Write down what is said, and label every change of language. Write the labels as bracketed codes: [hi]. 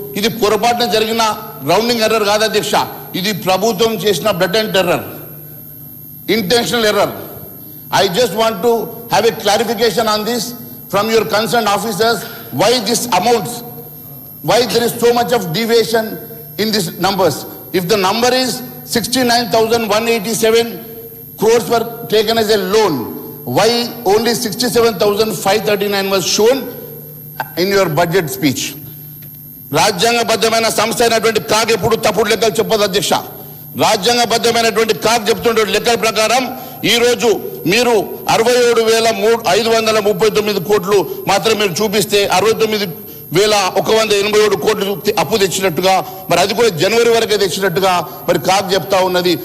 [te] ఇది పొరపాటున జరిగిన రౌండింగ్ ఎర్రర్ కాదు అధ్యక్ష, ఇది ప్రభుత్వం చేసిన బ్లటెంట్ error, [en] intentional error. I just want to have a clarification on this from your concerned officers, why this amounts, why there is so much of deviation in these numbers. If the number is 69,187 crores were taken as a loan, why only 67,539 was shown in your budget speech? [te] రాజ్యాంగబద్ధమైన సంస్థ అయినటువంటి CAG ఎప్పుడు తప్పుడు లెక్కలు చెప్పదు అధ్యక్ష. రాజ్యాంగబద్ధమైనటువంటి CAG చెప్తుండే లెక్కల ప్రకారం ఈ రోజు మీరు 67,539 కోట్లు మాత్రం మీరు చూపిస్తే 69,187 కోట్లు అప్పు తెచ్చినట్టుగా, మరి అది కూడా జనవరి వరకే తెచ్చినట్టుగా మరి కాగ్ చెప్తా ఉన్నది.